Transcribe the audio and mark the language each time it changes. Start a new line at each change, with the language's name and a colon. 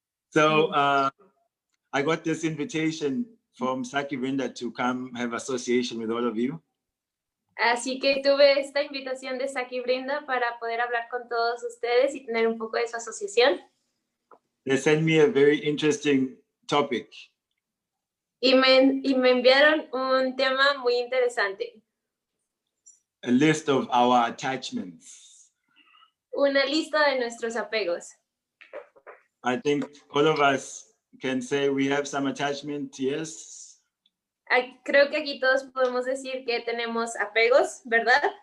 English: So I got this invitation from Saki Brinda to come have association with all of you.
Spanish: Así que tuve esta invitación de Saki Brinda para poder hablar con todos ustedes y tener un poco de su asociación.
English: They sent me a very interesting topic.
Spanish: Y me enviaron un tema muy interesante.
English: A list of our attachments.
Spanish: Una lista de nuestros apegos.
English: I think all of us can say we have some attachment, yes?
Spanish: Creo que aquí todos podemos decir que tenemos apegos, ¿verdad?